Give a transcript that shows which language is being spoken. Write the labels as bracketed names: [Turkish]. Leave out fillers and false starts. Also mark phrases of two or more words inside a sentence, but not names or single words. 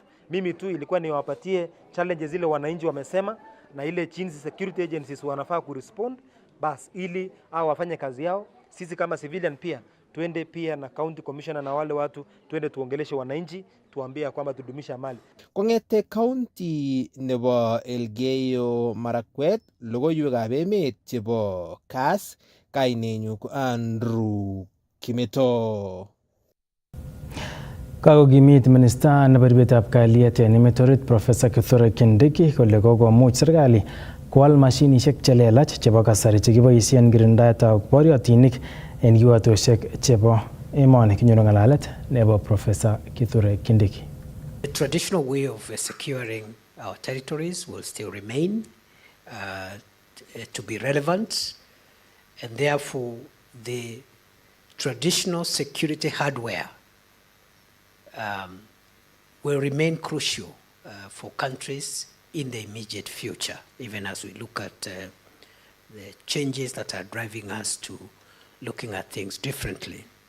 [Swahili] Mimi tu ilikuwa niwapatie challenges zile wananchi wamesema na ile chinzi [English] security agencies [Swahili] wanafaa kurespond bas ili hao wafanye kazi yao. Sisi kama civilian pia tuende pia na county commissioner na wale watu tuende tuongeleshe wananchi tuambie kwamba tudumisha amani. [Kalenjin] Kongete county nebo Elgeyo Marakwet logoiwekab emet chebo Kass kainenyu Andrew Kimeto. Kakokimit minister nebo ribetab kalyet en emet orit Professor Kithure Kindiki kole kokomuch serikali kwal mashinishek chelelach chebo kasari chekiboisien kirindaetab boriotinik en kiwatoshek chebo emoni. Kinyoru ngalalet nebo Professor Kithure Kindiki. [English] The traditional way of securing our territories will still remain to be relevant, and therefore the traditional security hardware will remain crucial for countries in the immediate future, even as we look at the changes that are driving us to looking at things differently.